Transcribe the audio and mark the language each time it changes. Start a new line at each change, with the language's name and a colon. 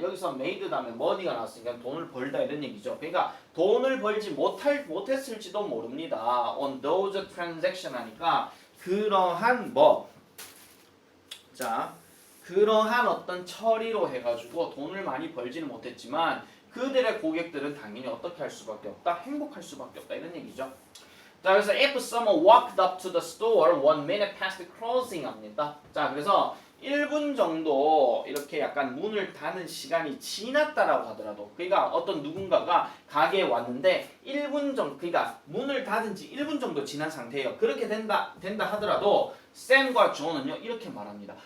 Korean: 여기서 made 다음에 money가 나왔으니까 돈을 벌다 이런 얘기죠. 그러니까 돈을 벌지 못했을지도 모릅니다.
English: on those transaction
Korean: 하니까 그러한 그러한 어떤 처리로 해가지고 돈을 많이 벌지는 못했지만 그들의 고객들은 당연히 어떻게 할 수밖에 없다? 행복할 수밖에 없다 이런 얘기죠.
English: 자, 그래서 if someone walked up to the store 1 minute past closing
Korean: 합니다. 자, 그래서 1분 정도 이렇게 약간 문을 닫는 시간이 지났다라고 하더라도, 그러니까 어떤 누군가가 가게에 왔는데 1분 정도, 그러니까 문을 닫은 지 1분 정도 지난 상태예요. 그렇게 된다 하더라도 샘과 존은요 이렇게 말합니다.